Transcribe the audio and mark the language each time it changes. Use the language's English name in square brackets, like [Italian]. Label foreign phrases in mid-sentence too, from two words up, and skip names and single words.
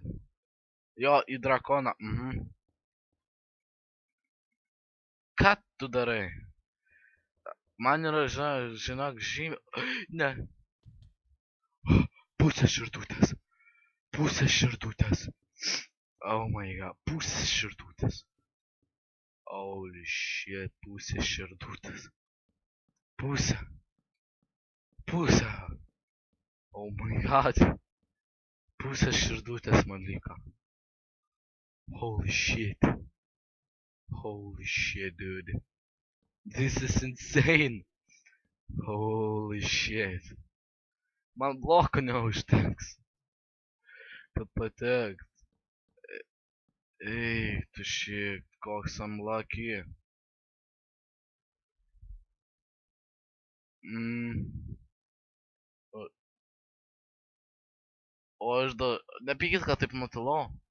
[Lithuanian] Jo, į drakoną. Ką tu darai? Man yra, žinok, Ne. Pusės širdutės. Pusės širdutės. [English] Oh my god, [Lithuanian] pusės širdutės. [English] Holy shit, [Lithuanian] pusės širdutės. Pusė. [English] Oh my god. [Lithuanian] Pusės širdutės man liko. [English] Holy shit. Holy shit, dude. This is insane. Holy shit. [Lithuanian] Man blokų neužteks, kad patekt. Ei, tu shit, koks unlucky. O aš nepykit, kad taip nutilau.